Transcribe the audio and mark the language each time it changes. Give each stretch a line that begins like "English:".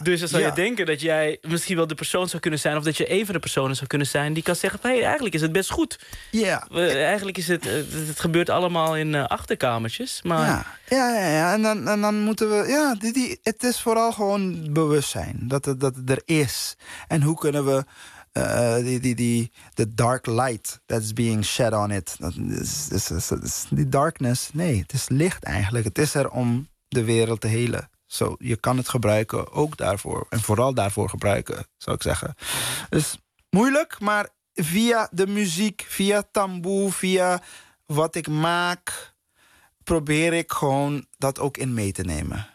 Dutch: Dus dan zou je denken dat jij misschien wel de persoon zou kunnen zijn, of dat je een van de personen zou kunnen zijn die kan zeggen: hey, eigenlijk is het best goed. Ja. Eigenlijk is het gebeurt allemaal in achterkamertjes. Maar... Ja. En dan moeten we. Ja, het is vooral gewoon bewustzijn dat het er is. En hoe kunnen we.
English: The dark light that's being shed on it.
Dutch: Is die darkness, nee, het is licht eigenlijk. Het is er om de wereld te helen. So, je kan het gebruiken ook daarvoor. En vooral daarvoor gebruiken, zou ik zeggen. Dus moeilijk, maar via de muziek, via tamboe, via wat ik maak, probeer ik gewoon dat ook in mee te nemen.